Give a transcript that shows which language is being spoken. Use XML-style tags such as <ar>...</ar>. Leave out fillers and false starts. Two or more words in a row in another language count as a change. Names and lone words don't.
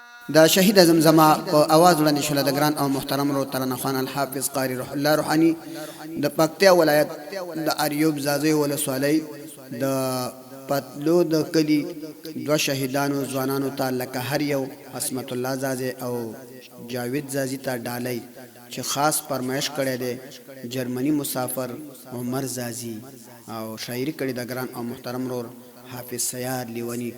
<ps>دا شهید زمزمه په आवाज وړاندې شول د ګران او محترم رو ترانه خوان الحافظ قاری روح الله روحانی د پکتیا ولایت د اریوب زازی ولسوالۍ د پتلو د کلی دو شهیدانو ځوانانو ته لکه هر یو عصمت الله زازی او جاوید زازی ته ډالۍ چې خاص فرمایش کړی دی جرمني مسافر عمر زازی او شاعري کړي د ګران او محترم رور حافظ سیار لیونی.</ps>